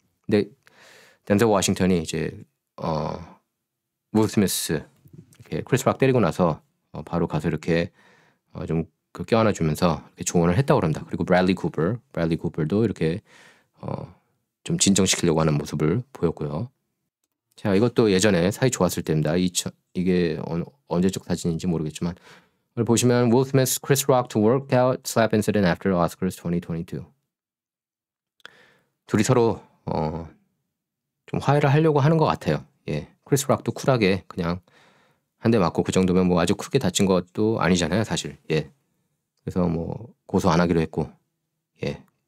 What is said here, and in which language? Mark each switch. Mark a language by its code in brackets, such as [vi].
[ko] 근데 덴젤 워싱턴이 이제 윌 스미스 이렇게 크리스 락 때리고 나서 바로 가서 이렇게 좀 그 껴안아 주면서 조언을 했다고 그럽니다. 그리고 브래들리 쿠퍼도 이렇게 좀 진정시키려고 하는 모습을 보였고요. 자, 이것도 예전에 사이 좋았을 때입니다. 이게 언제적 사진인지 모르겠지만 이걸 보시면 [en] Will Smith, Chris Rock to work out slap incident after Oscars 2022. [ko] 둘이 서로 좀 화해를 하려고 하는 것 같아요. 예, 크리스 락도 쿨하게 그냥 한 대 맞고 그 정도면 뭐 아주 크게 다친 것도 아니잖아요, 사실. 예, 그래서 뭐 고소 안 하기로 했고, 예.